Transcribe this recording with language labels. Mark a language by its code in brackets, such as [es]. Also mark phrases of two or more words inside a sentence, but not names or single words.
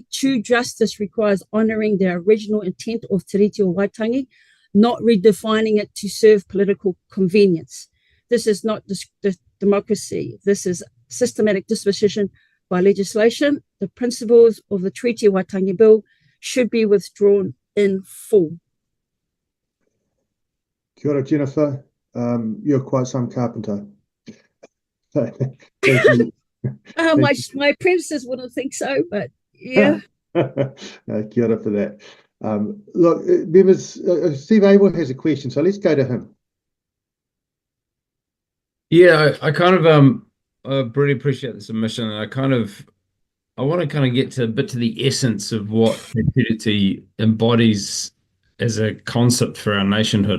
[en] True justice requires honouring the original intent of Te Reti o Waitangi, not redefining it to serve political convenience. This is not democracy. This is systematic disposition by legislation. The principles of the Treaty o Waitangi Bill should be withdrawn in full. [mi] Kia ora, [en] Jennifer. You're quite some carpenter. Thank you. My predecessors wouldn't think so, but yeah. [mi] Kia ora [en] for that. Look, members, Steve Abel has a question, so let's go to him. Yeah, I kind of I really appreciate the submission, and I want to kind of get to a bit to the essence of what Te Tiriti embodies as a concept for our nationhood.